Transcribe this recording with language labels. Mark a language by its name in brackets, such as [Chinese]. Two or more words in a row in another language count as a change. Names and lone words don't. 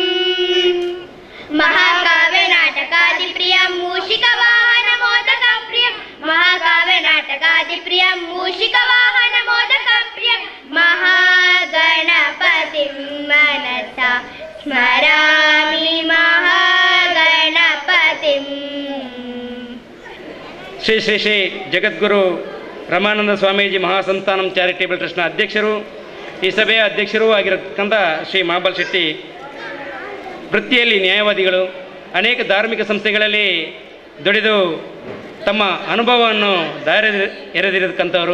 [Sanskrit] महाकाव्यनाटकादिप्रियं मूषिकवाहनमोदकप्रियं महाकाव्यनाटकादिप्रियं मूषिकवाहनमोदकप्रियं महागणपतिं मनसा स्मरामि महागणपतिं [Kannada] ಶ್ರೀ ಶ್ರೀ ಶ್ರೀ ಜಗದ್ಗುರು ರಮಾನಂದ ಸ್ವಾಮೀಜಿ ಮಹಾಸಂಸ್ಥಾನಂ ಚಾರಿಟೇಬಲ್ ಟ್ರಸ್ಟ್ನ ಅಧ್ಯಕ್ಷರು, ಈ ಸಭೆಯ ಅಧ್ಯಕ್ಷರೂ ಆಗಿರತಕ್ಕಂಥ ಶ್ರೀ ಮಹಾಬಲ್ ಶೆಟ್ಟಿ, ವೃತ್ತಿಯಲ್ಲಿ ನ್ಯಾಯವಾದಿಗಳು, ಅನೇಕ ಧಾರ್ಮಿಕ ಸಂಸ್ಥೆಗಳಲ್ಲಿ ದುಡಿದು ತಮ್ಮ ಅನುಭವವನ್ನು ಎರೆದಿರತಕ್ಕಂಥವರು.